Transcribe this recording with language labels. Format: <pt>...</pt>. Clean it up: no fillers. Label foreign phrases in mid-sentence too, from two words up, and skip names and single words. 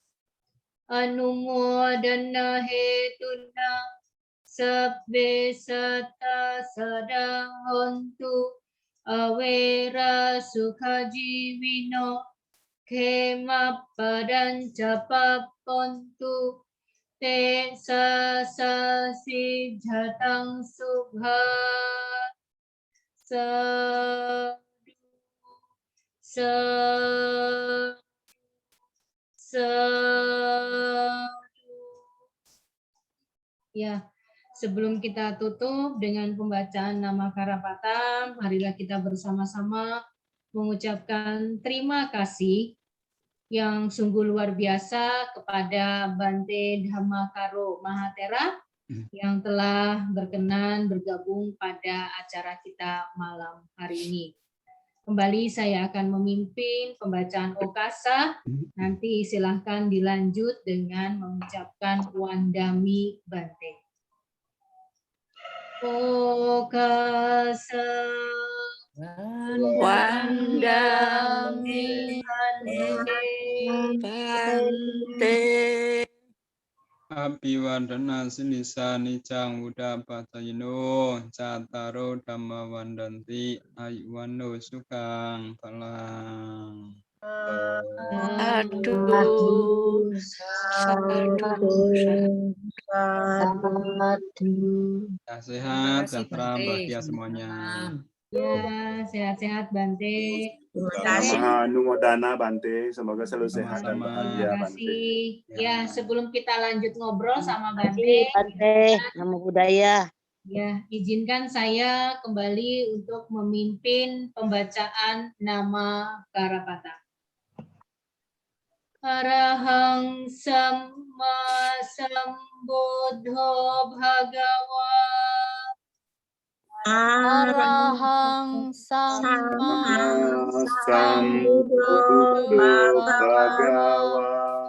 <pi>anumodana hetuna sabbe satta sadahontu awera sukajivino kema padanca papontu te sasasi jatang subha</pi> <id>sadu Ya, sebelum kita tutup dengan pembacaan nama Karapata, marilah kita bersama-sama mengucapkan terima kasih yang sungguh luar biasa kepada Bante Dhammakaro Mahatera yang telah berkenan bergabung pada acara kita malam hari ini. Kembali saya akan memimpin pembacaan Okasa. Nanti silahkan dilanjut dengan mengucapkan</id> <pi>Wandami Bante. Okasa Wandami Bante. Abhivandana Sinisa Nicang Udapatayino Cattaro Dhamma Vandanti Ayuwano Sukang Palang.</pi> <id>Sehat, sejahtera, bahagia semuanya. Ya, sehat-sehat Bante.</id> <pi>Sama Numodana Bante,</pi> <id>semoga selalu sehat dan bahagia Terima Bante. kasih. Ya, sebelum kita lanjut ngobrol sama Bante,</id> <pi>Namo Buddhaya.</pi> <id>ya, izinkan saya kembali untuk memimpin pembacaan nama Karapata.</id> <pi>Arahang Samma Sambuddho Bhagawa. Arahang Samma Sambuddho Bhagawa.</pi>